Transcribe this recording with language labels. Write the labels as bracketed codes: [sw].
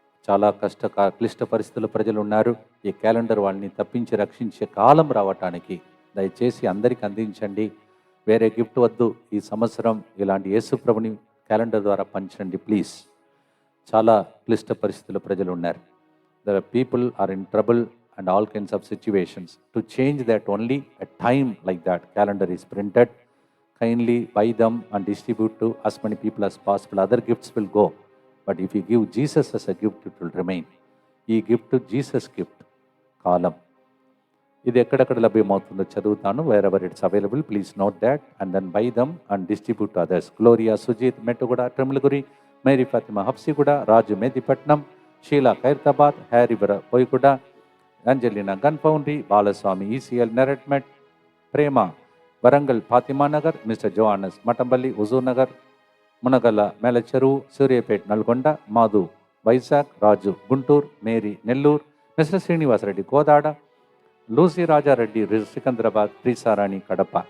[te] చాలా క్లిష్ట పరిస్థితుల్లో ప్రజలు ఉన్నారు. ఈ క్యాలెండర్ వాళ్ళని తప్పించి రక్షించే కాలం రావటానికి దయచేసి అందరికీ అందించండి. వేరే గిఫ్ట్ వద్దు. ఈ సంవత్సరం ఇలాంటి యేసుప్రభుని క్యాలెండర్ ద్వారా పంచండి ప్లీజ్. చాలా క్లిష్ట పరిస్థితుల్లో ప్రజలు ఉన్నారు. [en] The people are in trouble and all kinds of situations. To change that, only a time like that calendar is printed. Kindly buy them and distribute to as many people as possible. Other gifts will go, but if you give Jesus as a gift, it will remain. [te] ఈ gift Jesus gift కాలం. ఇది ఎక్కడెక్కడ లభ్యమవుతుందో చదువుతాను. [en] Wherever it's available please note that and then buy them and distribute to others. [te] Gloria Sujith Mettuguda ట్రిమ్లగురి, Mary Fatima Habsiguda, Raju Medipatnam, Sheela Khairatabad, హ్యారీవర పోయిగూడ, అంజలినా gun foundry, Balaswamy ECL నెరెట్మెట్, Prema Warangal Fatima Nagar, mister జోహానస్ Mattampally Huzur Nagar, మునగల్ల Melacheruvu, Suryapet Nalgonda, Madhu Vizag, Raju Guntur, Mary Nellore, mister Srinivasa Reddy Kodad, Lucy Rajareddy Secunderabad, ప్రీసారాణి Kadapa.